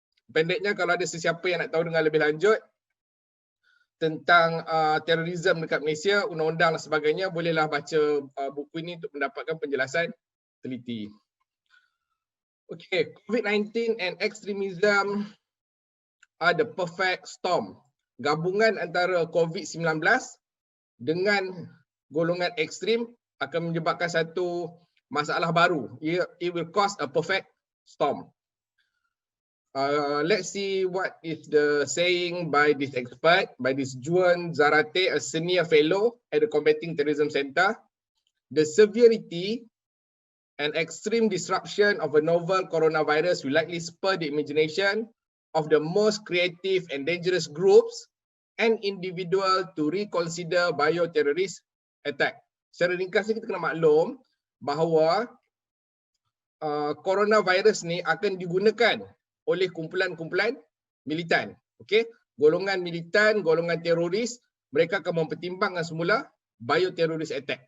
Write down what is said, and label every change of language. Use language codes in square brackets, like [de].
[ms] Pendeknya, kalau ada sesiapa yang nak tahu dengan lebih lanjut tentang terorisme dekat Malaysia, undang-undang dan sebagainya, bolehlah baca buku ini untuk mendapatkan penjelasan teliti. [en] Okay, COVID-19 and extremism are the perfect storm. [ms] Gabungan antara COVID-19 dengan golongan ekstrim akan menyebabkan satu masalah baru. [en] It will cause a perfect storm. Let's see what is the saying by this expert, by this Juan Zarate, a senior fellow at the Combating Terrorism Center. The severity and extreme disruption of a novel coronavirus will likely spur the imagination of the most creative and dangerous groups and individual to reconsider bioterrorist attack. [ms] Secara ringkas ni kita kena maklum bahawa coronavirus ni akan digunakan oleh kumpulan-kumpulan militan. Okay? Golongan militan, golongan teroris, mereka akan mempertimbangkan semula bioterrorist attack.